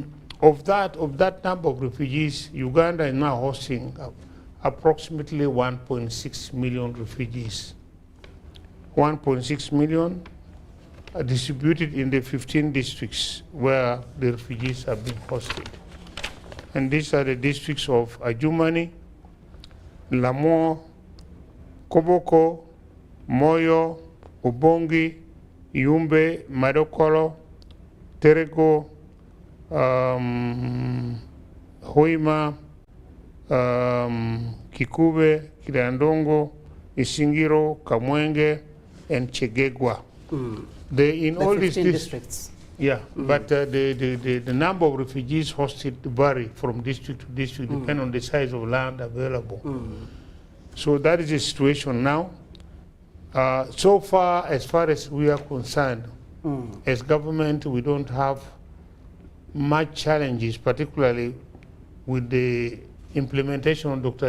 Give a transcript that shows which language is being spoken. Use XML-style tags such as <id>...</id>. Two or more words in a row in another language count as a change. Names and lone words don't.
<en>Of that number of refugees, Uganda is now hosting approximately 1.6 million refugees. 1.6 million are distributed in the 15 districts where the refugees are being hosted. And these are the districts of Adjumani, Lamor, Koboko, Moyo, Ubongi, Yumbe, Madokolo, Terego, Hoima, Kikube, Kirandongo, Isingiro, Kamwenge, and Chegegwa. In all these districts. Yeah, but the number of refugees hosted vary from district to district, depending on the size of land available. So that is the situation now. So far as we are concerned, as government, we don't have much challenges, particularly with the implementation of Dr.</en>